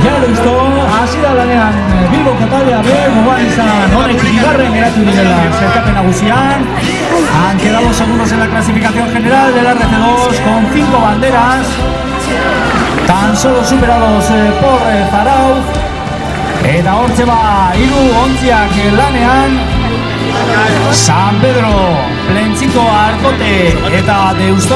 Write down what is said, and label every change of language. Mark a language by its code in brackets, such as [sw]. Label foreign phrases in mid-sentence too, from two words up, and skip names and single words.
[es] Ya listo, [eu] hasi da lanean Bilboko taldea be, gogoan izan honek bigarren geratu direla zerkapen nagusian. [es] Han quedado segundos en la clasificación general del RC2 con 5 banderas, tan solo superados por Zarauz. [eu] Eta hortze hiru ontziak lanean, San Pedro, Plentziko, Arkote eta Deusto.